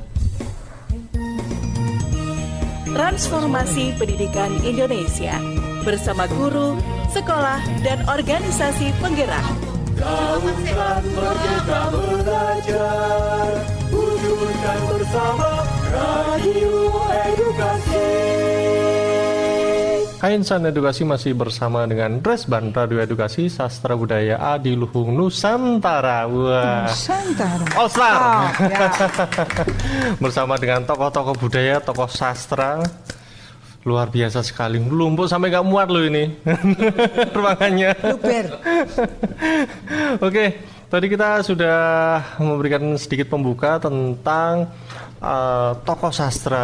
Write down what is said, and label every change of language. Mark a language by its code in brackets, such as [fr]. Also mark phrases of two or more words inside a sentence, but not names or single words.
[id] Transformasi Pendidikan Indonesia bersama guru, sekolah, dan organisasi penggerak. Gaungkan merdeka belajar, wujudkan bersama Radio Edukasi. Hai Insan Edukasi, masih bersama dengan Resban Radio Edukasi Sastra Budaya Adiluhung Nusantara. Wah, Nusantara All Star. Oh, ya. Bersama dengan tokoh-tokoh budaya, tokoh sastra. Luar biasa sekali, lumpuk sampai gak muat loh ini ruangannya. Oke, tadi kita sudah memberikan sedikit pembuka tentang tokoh sastra.